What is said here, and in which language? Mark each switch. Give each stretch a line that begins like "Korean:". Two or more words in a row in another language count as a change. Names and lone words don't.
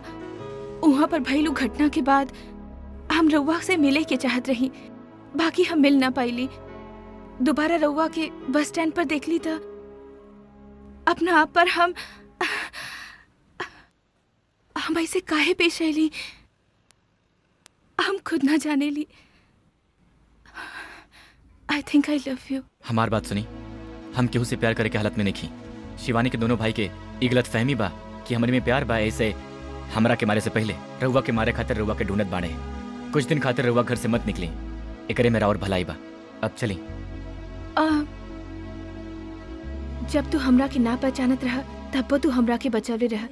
Bhojpuri: वहाँ पर भइलू घटना के बाद हम रउआ से मिले के चाहत रही, बाकी हम मिल ना पाइली। दोबारा रउआ के बस स्टैंड पर देखली तो अपना आप पर हम ऐसे काहे पेश आईली हम खुद ना जाने ली।
English: I think I love you.
Bhojpuri: हमार बात सुनी, हम केहू से प्यार करे के हालत में नहीं खी। शिवानी के दोनों भाई के ई गलत फहमी बा कि हमरे में प्यार बा। ऐसे हमरा के मारे से पहले रउआ के मारे खातिर रउआ के ढूंढत बाड़े। कुछ दिन खातिर रउआ घर से मत निकली, एकरे मेरा और भलाई बा। अब चली। जब तू हमरा के ना पहचानत रहा तब तू हमरा के बचावे रहा।